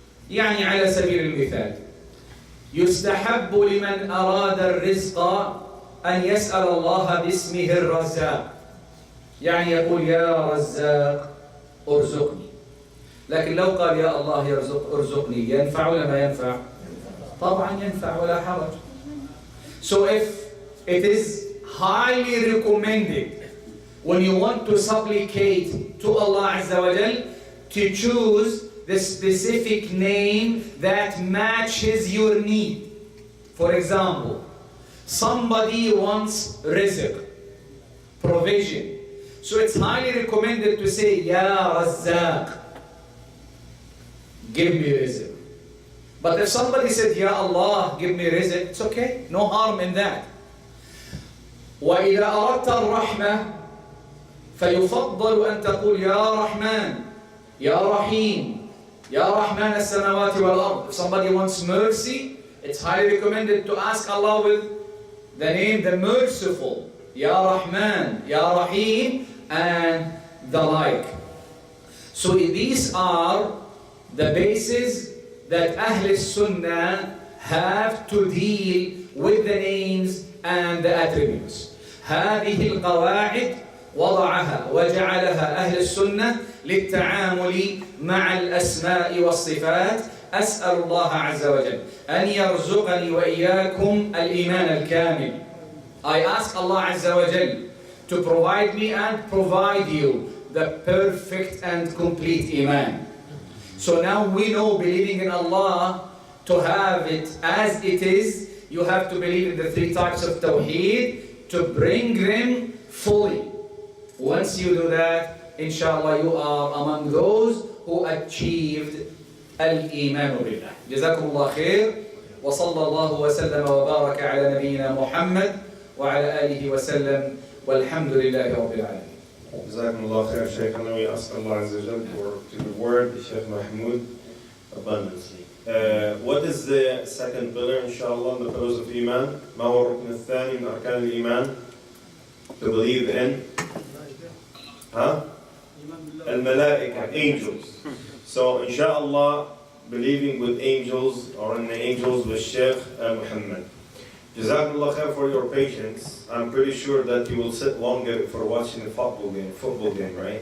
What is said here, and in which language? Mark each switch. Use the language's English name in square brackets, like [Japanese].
[Arabic] يعني على سبيل المثال يستحب لمن أراد الرزق أن يسأل الله باسمه الرزاق. يعني يقول يا رزاق ارزقني. لكن لو قال يا الله ارزقني ينفع ولا ما ينفع؟ طبعا ينفع ولا حرج. [English] So if it is highly recommended when you want to supplicate to Allah Azza wa Jal to choose the specific name that matches your need. For example, somebody wants rizq, provision. So it's highly recommended to say, Ya Razzaq, give me rizq. But if somebody said, Ya Allah, give me rizq, it's okay, no harm in that. [Arabic] وإذا أردت الرحمة فيفضل أن تقول يا رحمن يا رحيم يا رحمن السماوات والأرض. [English] If somebody wants mercy, it's highly recommended to ask Allah with the name the merciful, Ya Rahman, Ya Rahim, and the like. So these are the bases that Ahl Sunnah have to deal with the names and the attributes. [Arabic] هذه القواعد وضعها وجعلها أهل السنة للتعامل مع الأسماء والصفات. أسأل الله عز وجل أن يرزقني وإياكم الإيمان الكامل. [English] I ask Allah Azza wa Jal to provide me and provide you the perfect and complete Iman. So now we know believing in Allah, to have it as it is, you have to believe in the three types of Tawheed, to bring them fully. Once you do that, inshallah, you are among those who achieved al-Iman billah. [Arabic] جزاكم الله خير وصلى الله وسلم وبارك على نبينا محمد وعلى آله وسلم والحمد لله رب العالمين. جزاكم الله خير شيخنا. [English] We ask Allah Azza wa Jal to reward Sheikh Mahmoud abundantly. What is the second pillar, inshallah, in the pillars of Iman? [Arabic] ما هو الركن الثاني من أركان الإيمان? [English] To believe in الملائكة, angels. So, inshallah, believing with angels or in the angels with Sheikh Muhammad. Jazakumullah khair for your patience. I'm pretty sure that you will sit longer for watching the football game, right?